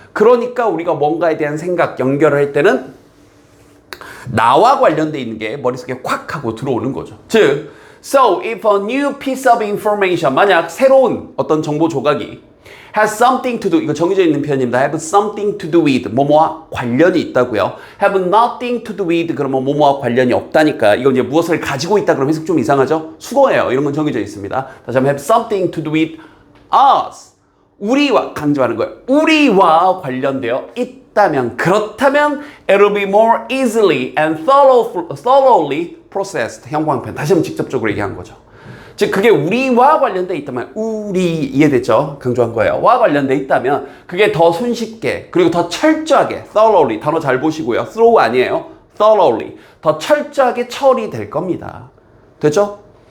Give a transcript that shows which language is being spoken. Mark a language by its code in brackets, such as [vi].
[ko] 그러니까 우리가 뭔가에 대한 생각 연결을 할 때는 나와 관련돼 있는 게 머릿속에 콱 하고 들어오는 거죠. 즉, [en] so if a new piece of information, [ko] 만약 새로운 어떤 정보 조각이 [en] has something to do, [ko] 이거 정해져 있는 표현입니다. [en] have something to do with, [ko] 뭐뭐와 관련이 있다고요. [en] have nothing to do with, [ko] 그러면 뭐뭐와 관련이 없다니까. 이건 이제 무엇을 가지고 있다 그러면 해석 좀 이상하죠? 수거예요. 이런 건 정해져 있습니다. 다시 한번 [en] have something to do with us. [ko] 우리와, 강조하는 거예요. 우리와 관련되어 있다. 있다면, 그렇다면 [en] it'll be more easily and thoroughly processed. [ko] 형광펜. 다시 한번 직접적으로 얘기한 거죠. 즉 그게 우리와 관련돼 있다면, 우리 이해됐죠? 강조한 거예요. 와 관련돼 있다면 그게 더 손쉽게 그리고 더 철저하게 thoroughly, 단어 잘 보시고요. thorough 아니에요. [en] thoroughly. [ko] 더 철저하게 처리될 겁니다. 됐죠?